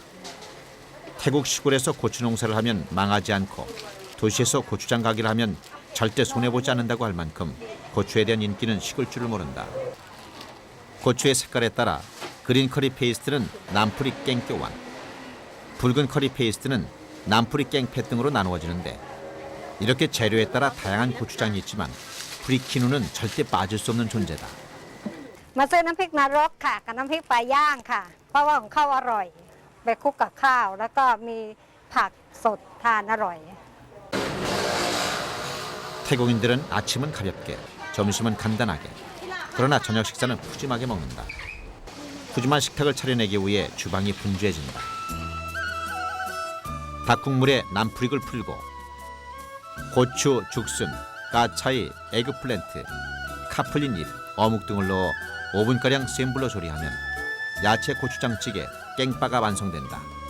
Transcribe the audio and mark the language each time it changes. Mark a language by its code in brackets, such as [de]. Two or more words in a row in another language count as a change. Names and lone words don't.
[ko] 태국 시골에서 고추 농사를 하면 망하지 않고 도시에서 고추장 가게를 하면 절대 손해보지 않는다고 할 만큼 고추에 대한 인기는 식을 줄을 모른다. 고추의 색깔에 따라 그린 커리 페이스트는 남프리 깽교완, 붉은 커리 페이스트는 남프리 깽패 등으로 나누어지는데 이렇게 재료에 따라 다양한 고추장이 있지만 프리키누는 절대 빠질 수 없는 존재다. [th] มาซื้อน้ำพริกนรกค่ะกับน้ำพริกปลาย่างค่ะเพราะว่าของเขาอร่อยไปคลุกกับข้าวแล้วก็มีผักสดทานอร่อย [ko] 태국인들은 아침은 가볍게, 점심은 간단하게, 그러나 저녁 식사는 푸짐하게 먹는다. 푸짐한 식탁을 차려내기 위해 주방이 분주해진다. 닭국물에 남프릭을 풀고 고추, 죽순, 까차이, 에그플랜트, 카플린 잎, 어묵 등을 넣어 5분가량 센 불로 조리하면 야채 고추장찌개 깽빠가 완성된다.